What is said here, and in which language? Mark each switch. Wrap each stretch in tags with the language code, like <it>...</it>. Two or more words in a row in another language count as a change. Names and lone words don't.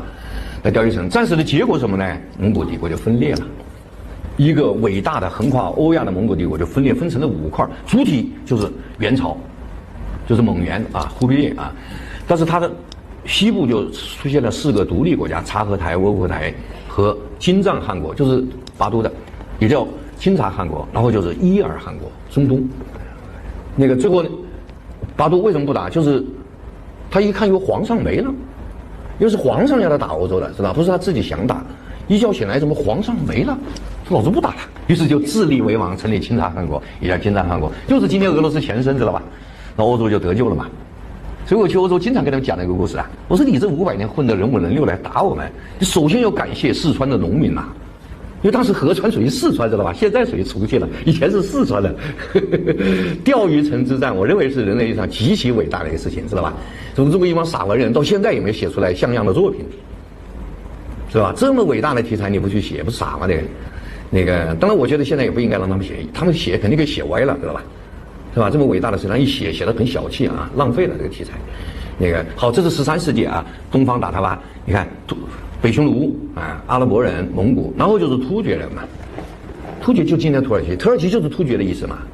<zh>在釣魚城戰死的結果什麼呢？蒙古帝國就分裂了，一個偉大的橫跨歐亞的蒙古帝國就分裂，分成了5塊，主體就是元朝，就是蒙元啊，忽必烈啊，但是它的西部就出現了4個獨立國家，察合台、窩闊台和金帳汗國，就是巴都的。也叫欽察汗國，然後就是伊爾汗國，中東。那個最後，巴都為什麼不打？就是他一看有皇上沒了，又是皇上要他打歐洲的，知道？不是他自己想打。一覺醒來，怎麼皇上沒了？老子不打了。於是就自立為王，成立欽察汗國，也叫欽察汗國，就是今天俄羅斯前身，知道吧？那歐洲就得救了嘛。所以我去歐洲經常跟他們講那個故事啊。我說你這500年混得人五人六來打我們，你首先要感謝四川的農民吶。因為當時合川屬於四川，知道吧？現在屬於重慶了，以前是四川的。釣魚城之戰，我認為是人類歷史上極其偉大的一個事情，知道吧？總之這麼一幫傻文人，到現在也沒有寫出來像樣的作品，是吧？這麼偉大的題材你不去寫，不是傻嗎？那個，當然我覺得現在也不應該讓他們寫，他們寫肯定給寫歪了，知道吧？是吧？這麼偉大的事情，一寫得很小氣啊，浪費了這個題材。那個好，這是13世紀啊，東方打他吧，你看北匈奴啊，阿拉伯人、蒙古，然後就是突厥人嘛。突厥就今天土耳其，土耳其就是突厥的意思嘛。</zh>